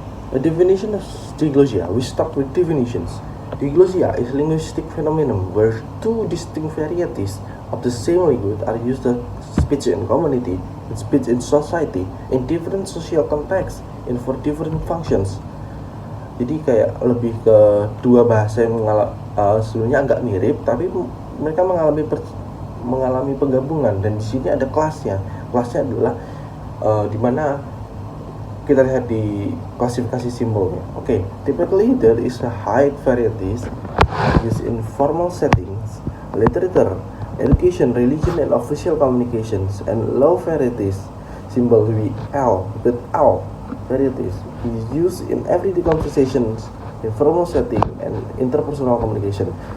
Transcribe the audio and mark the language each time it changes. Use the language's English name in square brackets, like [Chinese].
[English] A definition of diglosia. We start with definitions. Diglosia is a linguistic phenomenon where two distinct varieties of the same language are used as speech in community and speech in society in different social contexts and for different functions. [Indonesian] Jadi kayak lebih ke dua bahasa yang sebenarnya agak mirip, tapi mereka mengalami penggabungan, dan di sini ada kelasnya. Kelasnya adalah di mana kita lihat di klasifikasi simbolnya. [English] Okay, typically there is a high varieties used in formal settings, literature, education, religion, and official communications, and low varieties, symbol L, with L varieties is used in everyday conversations, in formal setting, and interpersonal communication.